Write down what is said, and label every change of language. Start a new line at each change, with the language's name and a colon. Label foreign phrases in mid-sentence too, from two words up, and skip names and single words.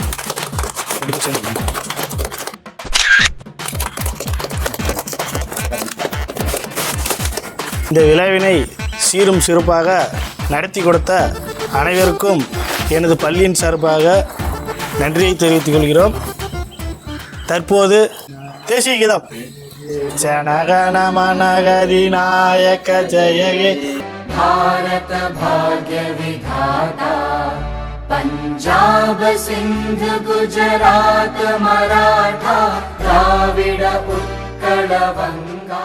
Tamil: இந்த விழாவினை சீரும் சிறப்பாக நடத்தி கொடுத்த அனைவருக்கும் எனது பள்ளியின் சார்பாக நன்றியை தெரிவித்துக் கொள்கிறோம். தற்போது தேசிய கீதம்
Bangla: জনগণমন অধিনায়ক জয় হে ভারত ভাগ্য বিধাতা পাঞ্জাব সিন্ধু গুজরাট মারাঠা দ্রাবিড় উৎকল বঙ্গ